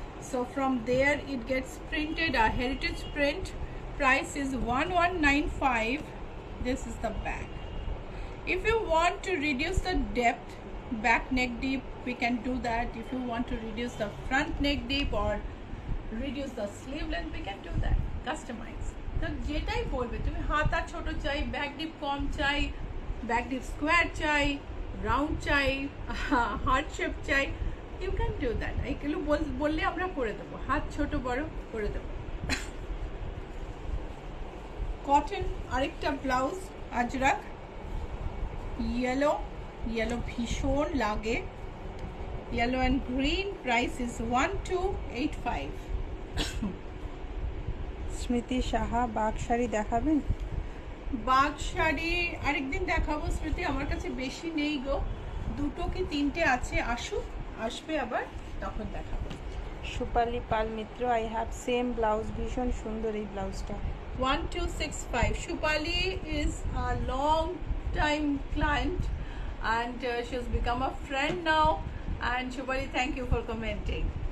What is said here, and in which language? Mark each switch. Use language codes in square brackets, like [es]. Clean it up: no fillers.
[en] So from there it gets printed, a heritage print. Price is 1195. This is the back. If you want to reduce the depth, back neck deep, we can do that. If you want to reduce the front neck deep or reduce the sleeve length, we can do that. Customize. [bn] তো যেটাই বলবে তুমি, হাতা ছোট চাই, back deep কম চাই, back deep square চাই, round চাই, হার্ট শেপ চাই, [en] You can do that. [bn] এইগুলো বললে আমরা করে দেবো, হাত ছোট বড় করে দেবো। কটন আরেকটা ব্লাউজ আজরাক, ইয়েলো, ইয়েলো ভীষণ লাগে, yellow and green. [en] Price is 1285. [bn] স্মৃতি সাহা, বাঘ শাড়ি দেখাবেন? বাঘ শাড়ি আরেকদিন দেখাবো স্মৃতি, আমার কাছে বেশি নেই গো, 2 কি 3টে আছে, আসবে আবার, তখন দেখাবো। সুপালি পাল মিত্র, [en] I have same blouse, [bn] ভীষণ সুন্দর এই ব্লাউজটা। 1265. [en] Shupali is a long time client, and she has become a friend now. And Shupali, thank you for commenting.